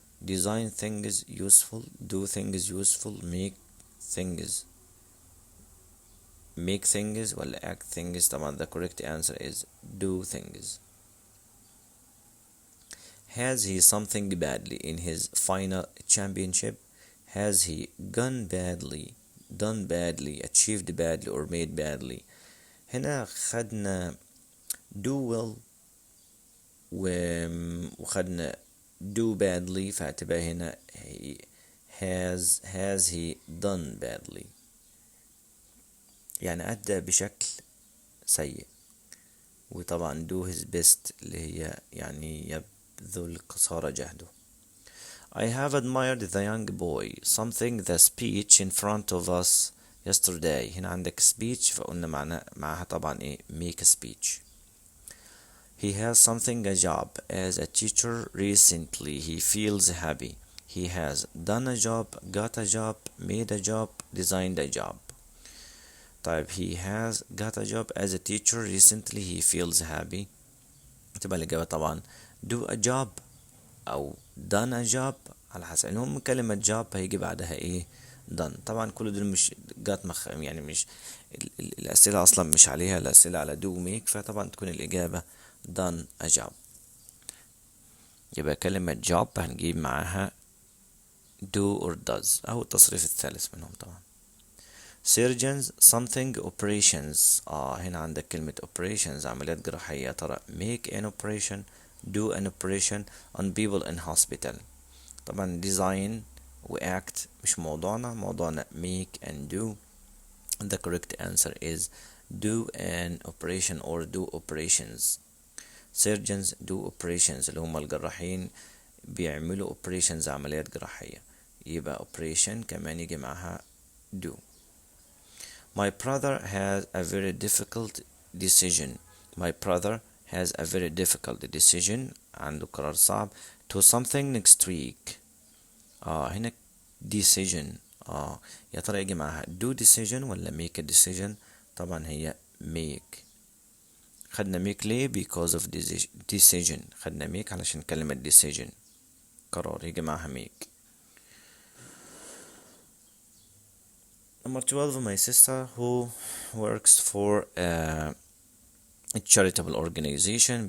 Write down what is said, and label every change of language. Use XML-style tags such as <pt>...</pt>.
<en>Design things useful, do things useful, make things</en> <ar>ولا</ar> <en>act things.</en> <ar>طبعا</ar> <en>the correct answer is do things. Has he something badly in his final championship? Has he done badly, achieved badly or made badly.</en> <ar>هنا خدنا</ar> <en>do well</en> <ar>وخدنا</ar> <en>do badly،</en> <ar>فهتبقى هنا</ar> <en>has he done badly</en> <ar>يعني أدى بشكل سيء. وطبعا</ar> <en>do his best</en> <ar>اللي هي يعني يبذل قصارى جهده.</ar> <en>I have admired the young boy something the speech in front of us yesterday.</en> <ar>هنا عندك speech فقلنا معها طبعا ايه</ar> <en>make a speech. He has something a job as a teacher recently. He feels happy. He has done a job, got a job, made a job, designed a job.</en> <ar>طيب</ar> <en>he has got a job as a teacher recently. He feels happy.</en> <ar>تبقى الإجابة طبعا</ar> <en>do a job</en> <ar>أو</ar> <en>done a job</en> <ar>على حسب. المهم كلمة job هيجي بعدها إيه done. طبعا كل دول مش يعني مش الأسئلة أصلا مش عليها، الأسئلة على do make، فطبعا تكون الإجابة</ar> <en>done a job.</en> <ar>يبقى كلمة job هنجيب معاها</ar> <en>do or does</en> <ar>أو التصريف الثالث منهم طبعا.</ar> <en>surgeons something operations.</en> <ar>هنا عندك كلمة operations عمليات جراحية. ترى</ar> <en>make an operation, do an operation on people in hospital. طبعا design و act</en> <ar>مش موضوعنا</ar> <en>make and do. The correct answer is do an operation or do operations. surgeons do operations</en> <ar>اللي هم الجراحين بيعملوا operations عمليات جراحية، يبقى operation كمان يجي معها do.</ar> <en>My brother has a very difficult decision. My brother has a very difficult decision.</en> <ar>عنده قرار صعب.</ar> <en>To something next week.</en> <ar>هنا decision. يا ترى يجي معها</ar> <en>do decision</en> <ar>ولا</ar> <en>make a decision؟</en> <ar>طبعا هي make. خدنا</ar> <en>make</en> <ar>ليه؟</ar> <en>because of decision.</en> <ar>خدنا make علشان كلمة decision قرار، يجي معها make.</ar> <en>Number 12, my sister who works for a charitable organization.</en>